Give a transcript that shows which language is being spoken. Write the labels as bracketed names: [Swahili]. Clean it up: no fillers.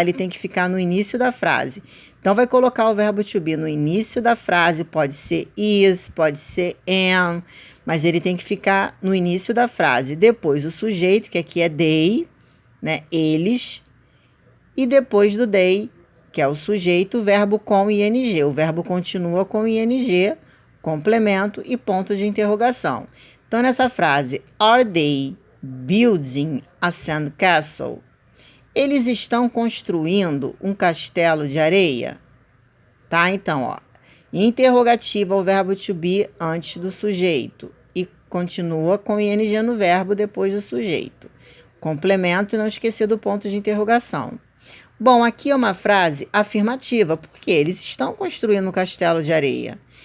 [Portuguese] Ele tem que ficar no início da frase. Então, vai colocar o verbo to be no início da frase, pode ser is, pode ser am, mas ele tem que ficar no início da frase. Depois, o sujeito, que aqui é they, né, eles, e depois do they, que é o sujeito, o verbo com ing. O verbo continua com ing, complemento e ponto de interrogação. Então, nessa frase, [English] are they building a sandcastle? [Portuguese] Eles estão construindo um castelo de areia? Tá? Então, ó, interrogativa, o verbo to be antes do sujeito e continua com ing no verbo depois do sujeito. Complemento e não esquecer do ponto de interrogação. Bom, aqui é uma frase afirmativa, porque eles estão construindo um castelo de areia.